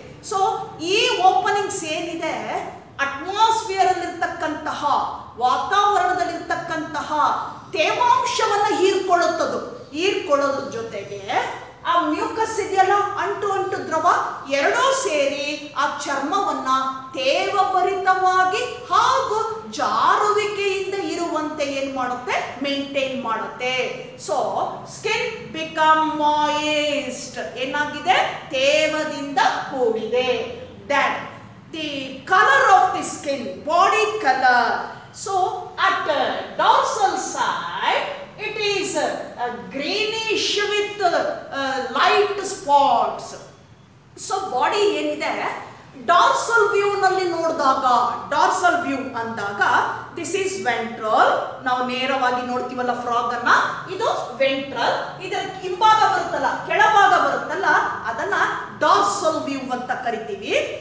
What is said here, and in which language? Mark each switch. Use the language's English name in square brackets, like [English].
[Kannada] So ಈ openings ಏನಿದೆ atmosphere ಅಲ್ಲಿರ್ತಕ್ಕಂತಹ ವಾತಾವರಣದಲ್ಲಿರ್ತಕ್ಕಂತಹ ತೇವಾಂಶವನ್ನ ಹೀರ್ಕೊಳ್ಳೋದ್ರ ಜೊತೆಗೆ ಆ ಮ್ಯೂಕಸ್ ಇದೆಯಲ್ಲ, ಅಂಟು ದ್ರವ ಎರಡೂ ಸೇರಿ ಆ ಚರ್ಮವನ್ನ ತೇವಭರಿತವಾಗಿ ಹಾಗೂ ಜಾರುವಿಕೆಯಿಂದ ಇರುವಂತೆ ಏನ್ ಮಾಡುತ್ತೆ, ಮೇಂಟೈನ್ ಮಾಡುತ್ತೆ. [English] so skin become moist, [Kannada] ಏನಾಗಿದೆ, ತೇವದಿಂದ ಕೂಡಿದೆ. [English] That the color of the skin, body color. So at the dorsal side it is greenish with light spots. [Kannada] So body ಏನಿದೆ, ಡಾರ್ಸಲ್ ವ್ಯೂ ನಲ್ಲಿ ನೋಡಿದಾಗ, ಡಾರ್ಸಲ್ ವ್ಯೂ ಅಂದಾಗ [English] This is ventral. [Kannada] ನಾವು ನೇರವಾಗಿ ನೋಡ್ತೀವಲ್ಲ frog ಅನ್ನ, ಇದು ವೆಂಟ್ರಲ್. ಇದರ ಹಿಂಭಾಗ ಬರುತ್ತಲ್ಲ, ಕೆಳಭಾಗ ಬರುತ್ತಲ್ಲ, ಅದನ್ನ ಡಾರ್ಸಲ್ ವ್ಯೂ ಅಂತ ಕರಿತೀವಿ.